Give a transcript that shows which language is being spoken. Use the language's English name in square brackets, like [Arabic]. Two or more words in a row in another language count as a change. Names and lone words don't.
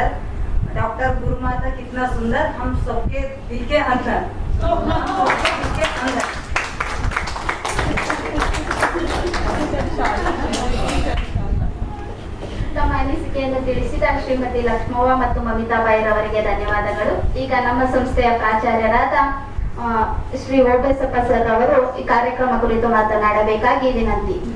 [Hindi] डॉक्टर गुरु माता कितना सुंदर, हम सबके दिल के अंदर, [Kannada] ತಮ್ಮ ಅನಿಸಿಕೆಯನ್ನು ತಿಳಿಸಿದ ಶ್ರೀಮತಿ ಲಕ್ಷ್ಮವ್ವ ಮತ್ತು ಮಮಿತಾಬಾಯಿರವರಿಗೆ ಧನ್ಯವಾದಗಳು. ಈಗ ನಮ್ಮ ಸಂಸ್ಥೆಯ ಪ್ರಾಚಾರ್ಯರಾದ ಶ್ರೀ ಓಬಳಪ್ಪ ಸರ್ ಅವರು ಈ ಕಾರ್ಯಕ್ರಮ ಕುರಿತು ಮಾತನಾಡಬೇಕಾಗಿ ವಿನಂತಿ.